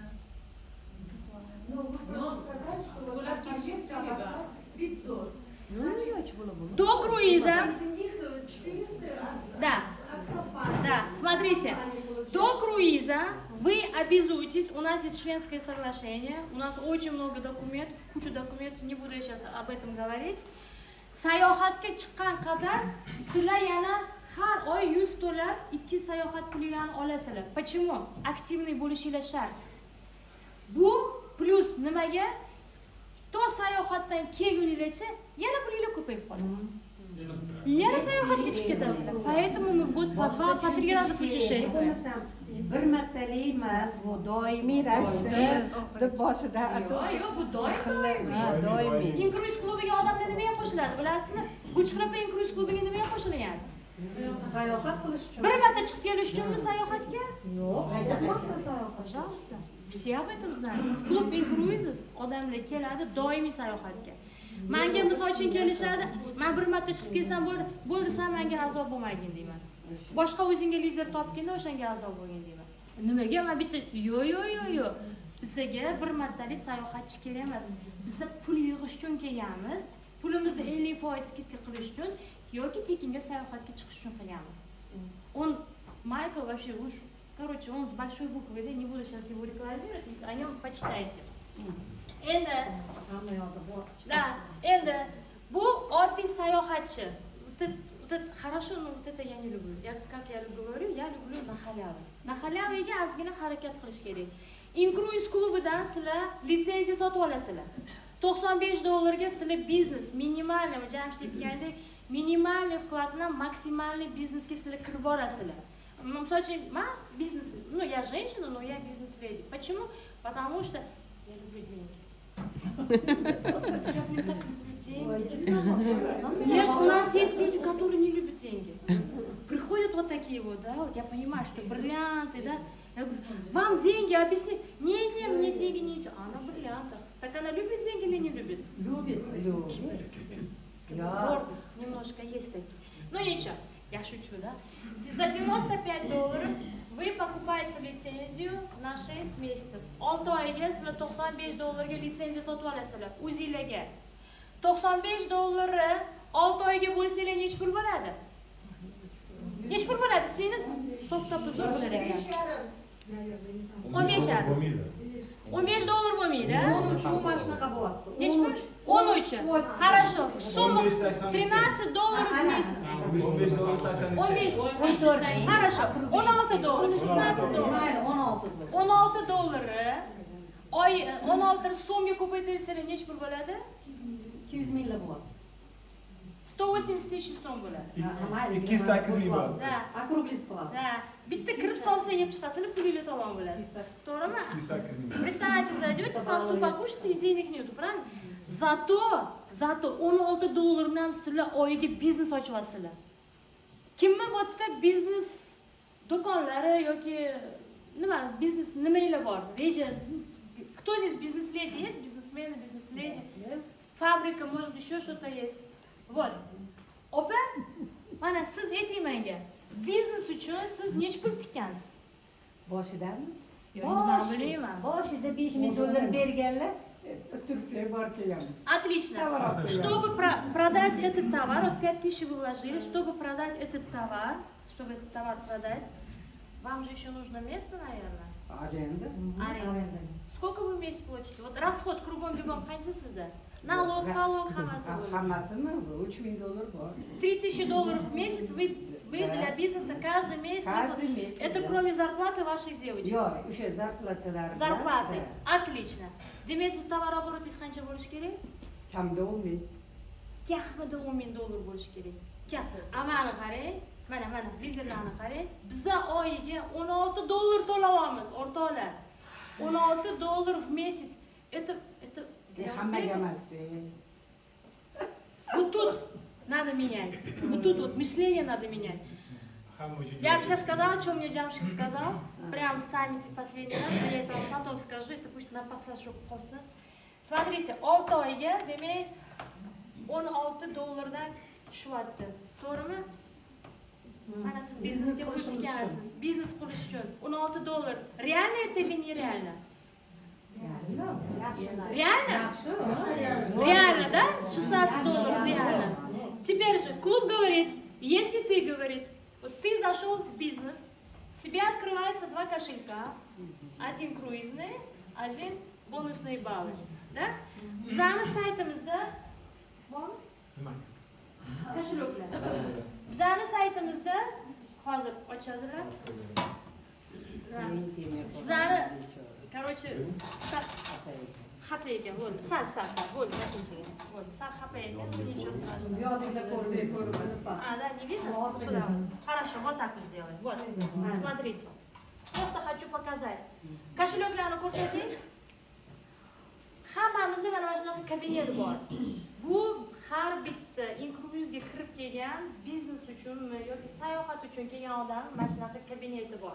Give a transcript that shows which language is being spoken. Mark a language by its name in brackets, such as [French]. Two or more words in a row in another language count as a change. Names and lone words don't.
[Russian] До круиза. Да, смотрите, до круиза вы обязуетесь, у нас есть членское соглашение, у нас очень много документов, кучу документов, не буду я сейчас об этом говорить. [Uzbek] Sayohatga chiqqan qadar sizlar yana har oy 100 to'lab 2 sayohat pulini olasizlar. [Russian] Почему? [Uzbek] Aktivniy bo'lishinglar shart. Bu plus nimaga? To sayohatdan kelguningizcha yana pulinglar ko'payib qoladi. Yana sayohatga chiqib ketasizlar. [Russian] Поэтому мы в год по 2, по 3 раза путешествуем. [Uzbek] Bir martalik emas, bu doimiy ravishda boshida Yo'q, bu doimiy. doimiy. Incruise klubiga odamlar nima ham qo'shiladi, bilasizmi? Gulchehra Incruise klubiga nima ham qo'shilyapsiz? Sayohat qilish uchun. Bir marta chiqib kelish uchunmi sayohatga? Yo'q, qayda marta sayohat. [Russian] Пожалуйста. Все об этом знают. В клуб Incruises [Uzbek] odamlar keladi doimiy sayohatga. Menga misol uchun kelishadi, men bir marta chiqib kelsam bo'ldi, sen menga a'zo bo'lmagin deyman. Boshqa o'zingga lider topganda o'shanga a'zo bo'lgin deyman. Nimaga? Men bitta yo'q. Bizga bir martalik sayohatchi kerak emas. Biz pul yig'ish uchun kelganmiz. Pulimizni 50% skidka qilish uchun yoki tekinga sayohatga chiqish uchun qilganmiz. [Russian] Он Майкл вообще уж, короче, он с большой буквы, да, не буду сейчас его рекламировать, о нем почитайте. [Uzbek] Endi, да, endi bu oddiy sayohatchi. [Russian] Хорошо, но вот это я не люблю. Как я говорю, я люблю на халяву. На халявиga [Uzbek] ozgina harakat qilish kerak. Incruise klubidan sizlar litsenziya sotib olasizlar. $95 ga sizlar biznes, minimальный, Jamshid aytgandek, [Russian] minimальный вклад [Uzbek] bilan maksimalniy biznesga sizlar kirib borasizlar. Misol uchun, men biznes, [Russian] ну я женщина, но я бизнес-леди. Почему? Потому что я люблю деньги. Я так люблю деньги. Нет, у нас есть люди, которые не любят деньги. Приходят вот такие вот, да, вот я понимаю, что бриллианты, да. Я говорю, вам деньги, объясни. Не, мне деньги не идут. А она в бриллиантах. Так она любит деньги или не любит? Любит. Гордость немножко есть такие. Ну ничего, я шучу, да. За $95 вы покупаете лицензию на 6 месяцев. [Uzbek] 6 oyga sizlar $95 ga litsenziya sotib olasizlar. O'zingizlarga. $95 6 oyga bo'lsanglar nech pul bo'ladi? Nech pul bo'ladi? Siz hisobda zo'r bo'lar ekansiz. 15 $15 bo'lmaydi. 13 u mana shunaqa bo'lyapti. Nech pul? 13. uchun. Хорошо. Summa 15.87. [Russian] 13 dollar в месяц. [Uzbek] 15 dolar 80 15, 14. Хорошо. 16 dollar, 16 dollar. Mayli, 16 bu. 16 dollari oy 16 so'mga ko'paytirilsa necha pul bo'ladi? 200 mingli bu. 180 tысяч so'm bo'ladi. Mayli. 208 ming bor. Ha, Округлись qiladi. ha. Bitta kirib solsa yeb chiqasizlar, pulinglar tamom bo'ladi. To'g'rimi? 208 ming. [Russian] Представьте, зайдете, Samsung покушаете и денег нету, правильно? [Uzbek] Зато 16 dollar bilan sizlar oyiga biznes ochyapsizlar. Kimmi bu yerda biznes do'konlari yoki nima biznes nimalar bor? Reja. [Russian] Кто здесь бизнес-леди есть? Бизнесмены, бизнес-леди? Fabrika, может, еще что-то есть. Вот. [Uzbek] Opa, mana siz ayting menga. Biznes uchun siz necha pul tikkansiz? Boshidami? Ben bilmayman. Boshida 5 ming dollar berganlar, Tursiyaga borib kelamiz. [Russian] Отлично. Товар отправляем. Чтобы продать этот товар, вот 5000 вы вложили, чтобы продать этот товар, вам же еще нужно место, наверное. Arenda. Аренда. Сколько вы в месяц платите? Вот расход кругом бегом [Uzbek] qancha sizda? [Russian] Налог, hammasi. [Uzbek] Hammasimi 3 ming dollar bor. [Russian] 3000 долларов в месяц вы для бизнеса каждый месяц. Каждый месяц. Это да. кроме зарплаты ваших девочек. [Uzbek] Yo'q, o'sha zarplatalar. [Russian] Зарплаты. Отлично. [Uzbek] Demak siz tovar обороtingiz qancha bo'lishi kerak? Kamda 10 ming. Kamida 10 ming dollar bo'lishi kerak. Amani qarang. Mana lizerlarni qarang. Bizda oyiga 16 dollar to'layapmiz, o'rtoqlar. [Russian] 16 dollar в месяц. Это [Uzbek] Hammaga emasdi. [Russian] Вот тут надо менять. Вот тут вот мышление надо менять. Я бы сейчас сказала, что мне Джамшик сказал. Прям в саммите последний раз, но я это вам потом скажу, это пусть на пассажу просто. [Uzbek] Смотрите, 6 oyga, demak 16 dollardan tushyapti. To'g'rimi? Mana siz biznesga o'tgansiz. Biznes qilish uchun 16 dollar. [Russian] Реально это или нереально? Реально? Реально, да? 16 долларов реально. Теперь же клуб говорит, если ты, говорит, вот ты зашел в бизнес, тебе открывается 2 кошелька, один круизный, один бонусные баллы, да? [Uzbek] Bizani saytimizda bormi? Nima? Kошелeklar. Bizani saytimizda hozir ochadilar. Bizani, короче, xafa ekan, bo'ldi. Sal, bo'ldi, mashinchaga. Bo'ldi, sal xafa ekan, [Russian] nичего страшного. [Uzbek] Yodinglar ko'rmas. [Russian] А, да, не видно? Сюда. Хорошо, вот так вот сделаем. Вот, смотрите. Просто хочу показать. [Uzbek] Кошелёкlarni ko'rsating. Hammamizda mana shunaqa kabinet bor. Bu har bitta inkruzga kirib kelgan biznes uchunmi yoki sayohat uchun kelgan odam mana shunaqa kabineti bor.